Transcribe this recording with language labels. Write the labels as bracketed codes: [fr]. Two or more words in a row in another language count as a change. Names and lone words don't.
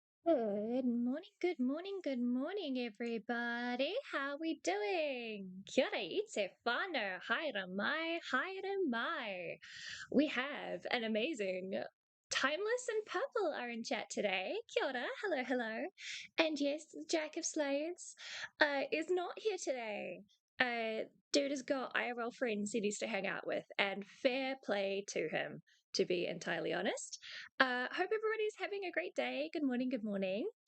[en] Good morning, everybody. How we doing? [mi] Kia ora ite whānau, haere mai, haere mai. [en] We have an amazing Timeless and Purple are in chat today. [mi] Kia ora, [en] hello, hello. And yes, Jack of Slades is not here today. Dude has got IRL friends he needs to hang out with, and fair play to him, to be entirely honest. Hope everybody's having a great day. Good morning, good morning.